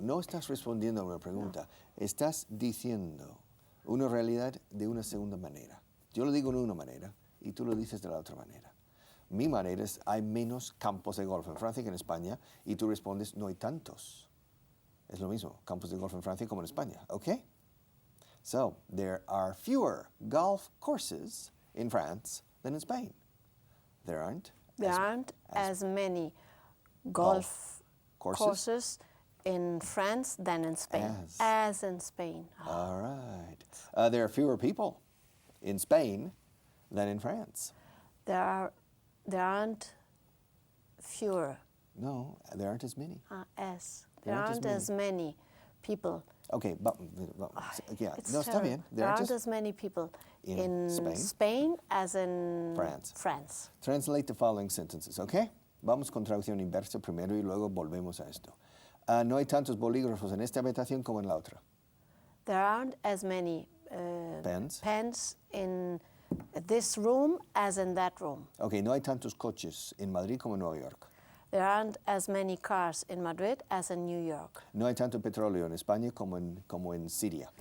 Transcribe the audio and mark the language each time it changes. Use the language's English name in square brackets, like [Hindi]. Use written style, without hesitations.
[Spanish] No estás respondiendo a una pregunta, estás diciendo una realidad de una segunda manera. Yo lo digo de una manera y tú lo dices de la otra manera. Mi manera es, hay menos campos de golf en Francia que en España, y tú respondes, no hay tantos. Es lo mismo, campos de golf en Francia como en España, ¿ok? [English] So, there are fewer golf courses in France than in Spain. There aren't as many golf courses in France than in Spain. As in Spain. All right. There are fewer people in Spain than in France. There aren't fewer. No, there aren't as many. There aren't as many people. Okay, yeah, [Spanish] no, está bien. [English] There aren't as many people in Spain as in France. Translate the following sentences, okay? [Spanish] Vamos con traducción inversa primero y luego volvemos a esto. No hay tantos bolígrafos en esta habitación como en la otra. [English] There aren't as many pens in this room as in that room. [Spanish] Okay, no hay tantos coches en Madrid como en Nueva York. [English] There aren't as many cars in Madrid as in New York. [Spanish] No hay tanto petróleo en España como en Siria.